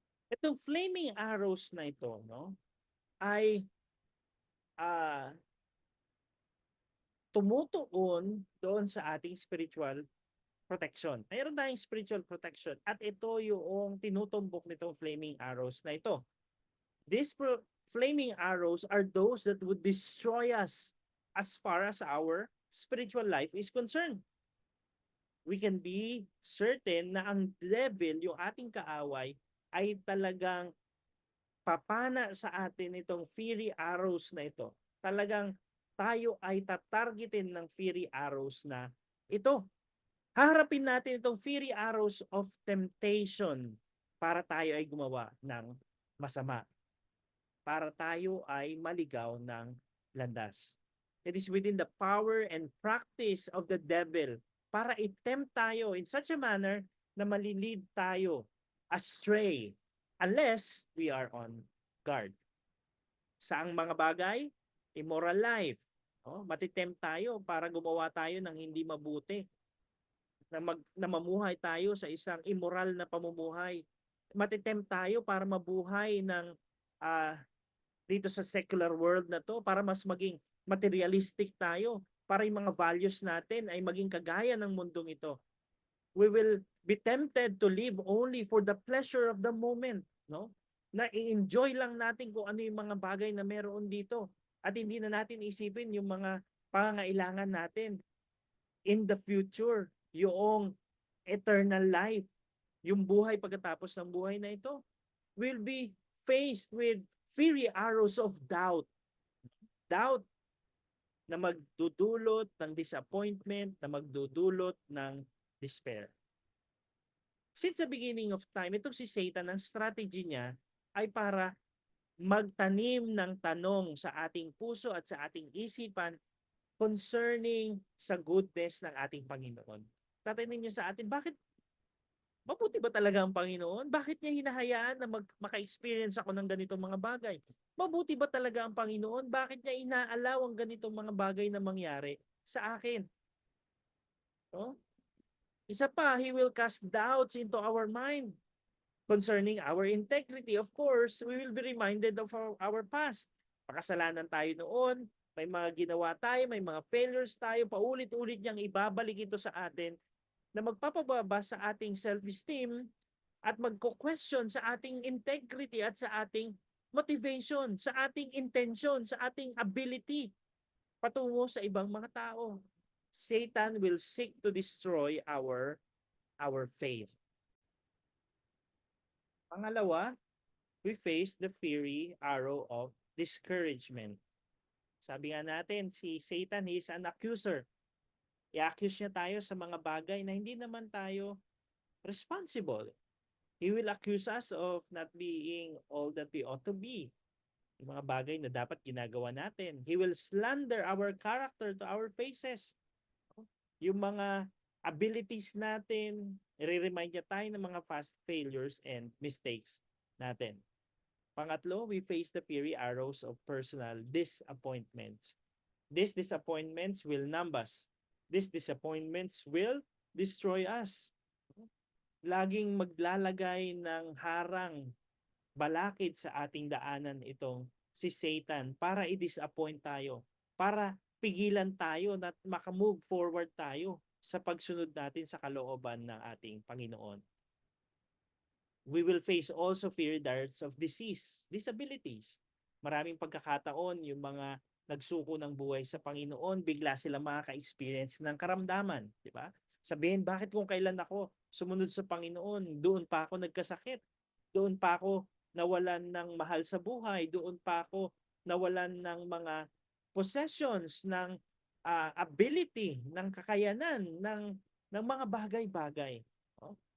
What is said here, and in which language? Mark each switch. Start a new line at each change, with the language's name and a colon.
Filipino: Itong flaming arrows na ito, no, ay tumutuon doon sa ating spiritual protection. Mayroon tayong spiritual protection at ito yung tinutumbok nitong flaming arrows na ito.
English: These flaming arrows are those that would destroy us as far as our spiritual life is concerned. We can be certain
Filipino: na ang devil, yung ating kaaway, ay talagang papana sa atin itong fiery arrows na ito. Talagang tayo ay tatargetin ng fiery arrows na ito. Haharapin natin itong fiery arrows of temptation para tayo ay gumawa ng masama. Para tayo ay maligaw ng landas.
English: It is within the power and practice of the devil
Filipino: para i-tempt tayo
English: in such a manner na malilid tayo astray unless we are on guard.
Filipino: Saang mga bagay? Immoral life. Matitempt tayo para gumawa tayo ng hindi mabuti. Na mamuhay tayo sa isang immoral na pamumuhay. Matitempt tayo para mabuhay ng dito sa secular world na to para mas maging materialistic tayo, para yung mga values natin ay maging kagaya ng mundong ito.
English: We will be tempted to live only for the pleasure of the moment, no?
Filipino: na i-enjoy lang natin kung ano yung mga bagay na meron dito. At hindi na natin isipin yung mga pangangailangan natin in the future, yung eternal life, yung buhay pagkatapos ng buhay na ito.
English: Will be faced with fiery arrows of doubt.
Filipino: Doubt na magdudulot ng disappointment, na magdudulot ng despair.
English: Since the beginning of time,
Filipino: itong si Satan, ang strategy niya ay para magtanim ng tanong sa ating puso at sa ating isipan concerning sa goodness ng ating Panginoon. Tatanungin niyo sa atin, bakit mabuti ba talaga ang Panginoon? Bakit niya hinahayaan na maka-experience ako ng ganitong mga bagay? Mabuti ba talaga ang Panginoon? Bakit niya inaalaw ang ganitong mga bagay na mangyari sa akin? No? Isa pa,
English: He will cast doubts into our mind concerning our integrity. Of course, we will be reminded of our past.
Filipino: Pakasalanan tayo noon, may mga ginawa tayo, may mga failures tayo, paulit-ulit niyang ibabalik ito sa atin na magpapababa sa ating self-esteem at magko-question sa ating integrity at sa ating motivation, sa ating intention, sa ating ability patungo sa ibang mga tao.
English: Satan will seek to destroy our faith.
Filipino: Pangalawa,
English: we face the fiery arrow of discouragement.
Filipino: Sabi nga natin, si Satan,
English: he is an accuser.
Filipino: I-accuse niya tayo sa mga bagay na hindi naman tayo responsible.
English: He will accuse us of not being all that we ought to be.
Filipino: Yung mga bagay na dapat ginagawa natin.
English: He will slander our character to our faces.
Filipino: Yung mga abilities natin, i-remind niya tayo ng mga past failures and mistakes natin.
English: Pangatlo, we face the fiery arrows of personal disappointments. These disappointments will numb us. These disappointments will destroy us.
Filipino: Laging maglalagay ng harang, balakid sa ating daanan itong si Satan para i-disappoint tayo, para pigilan tayo na makamove forward tayo sa pagsunod natin sa kalooban ng ating Panginoon.
English: We will face also fiery darts of disease, disabilities.
Filipino: Maraming pagkakataon yung mga nagsuko ng buhay sa Panginoon, bigla sila makaka-experience ng karamdaman, di ba? Sabihin, bakit kung kailan ako sumunod sa Panginoon, doon pa ako nagkasakit, doon pa ako nawalan ng mahal sa buhay, doon pa ako nawalan ng mga possessions, ng ability, ng kakayanan, ng mga bagay-bagay. No?